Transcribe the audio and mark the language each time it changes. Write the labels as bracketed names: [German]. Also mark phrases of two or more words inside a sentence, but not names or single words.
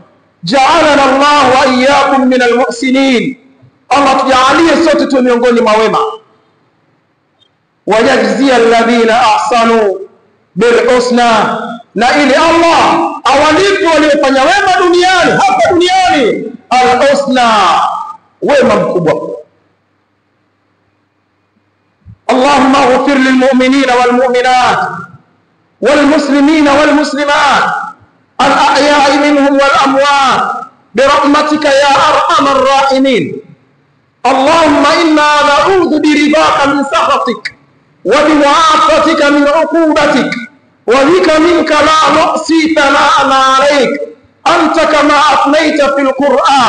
[Arabic] جعلنا الله وإياكم من المحسنين, [Swahili] Allah tujalie sote tu miongoni mwa wema. [Arabic] ويجزي الذين أحسنوا بالحسنى, [Swahili] na ili Allah awalipi waliofanya wema duniani, hapa duniani, al-husna, wema mkubwa. [Arabic] اللهم اغفر للمؤمنين والمؤمنات والمسلمين والمسلمات الأحياء منهم والأموات برحمتك يا أرحم الراحمين. اللهم إنا نعوذ برضاك من سخطك وبمعافاتك من عقوبتك وبك منك لا نحصي ثناء عليك أنت كما أثنيت في القرآن.